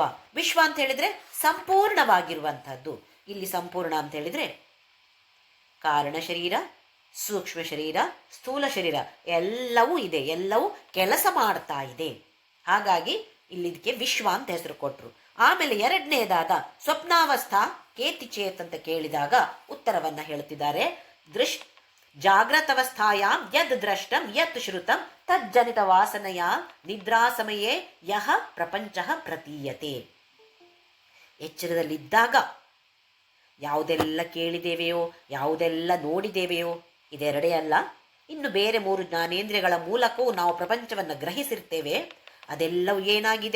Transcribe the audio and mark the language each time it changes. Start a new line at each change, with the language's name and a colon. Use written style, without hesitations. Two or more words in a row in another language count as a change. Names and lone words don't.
Kannada: ವಿಶ್ವ ಅಂತ ಹೇಳಿದರೆ ಸಂಪೂರ್ಣವಾಗಿರುವಂಥದ್ದು. ಇಲ್ಲಿ ಸಂಪೂರ್ಣ ಅಂತ ಹೇಳಿದರೆ ಕಾರಣ ಶರೀರ, ಸೂಕ್ಷ್ಮ ಶರೀರ, ಸ್ಥೂಲ ಶರೀರ ಎಲ್ಲವೂ ಇದೆ, ಎಲ್ಲವೂ ಕೆಲಸ ಮಾಡ್ತಾ ಇದೆ. ಹಾಗಾಗಿ ಇಲ್ಲಿ ಇದಕ್ಕೆ ವಿಶ್ವ ಅಂತ ಹೆಸರು ಕೊಟ್ಟರು. ಆಮೇಲೆ ಎರಡನೇದಾದ
Sanskrit: ಸ್ವಪ್ನಾವಸ್ಥಾ ಕೇತಿಚೇತ್
Kannada: ಅಂತ ಕೇಳಿದಾಗ ಉತ್ತರವನ್ನು ಹೇಳ್ತಿದ್ದಾರೆ.
Sanskrit: ಜಾಗ್ರತವಸ್ಥಾಯಾಂ ಯದ್ ದ್ರಷ್ಟಂ ಯತ್ ಶ್ರುತಂ ತಜ್ಜನಿತ ವಾಸನೆಯ ನಿದ್ರಾ ಸಮಯೇ ಯಹ ಪ್ರಪಂಚ ಪ್ರತೀಯತೆ.
Kannada: ಎಚ್ಚರದಲ್ಲಿದ್ದಾಗ ಯಾವುದೆಲ್ಲ ಕೇಳಿದ್ದೇವೆಯೋ, ಯಾವುದೆಲ್ಲ ನೋಡಿದ್ದೇವೆಯೋ, ಇದೆರಡೇ ಅಲ್ಲ, ಇನ್ನು ಬೇರೆ 3 ಜ್ಞಾನೇಂದ್ರಿಯಗಳ ಮೂಲಕವೂ ನಾವು ಪ್ರಪಂಚವನ್ನು ಗ್ರಹಿಸಿರ್ತೇವೆ. ಅದೆಲ್ಲವೂ ಏನಾಗಿದೆ?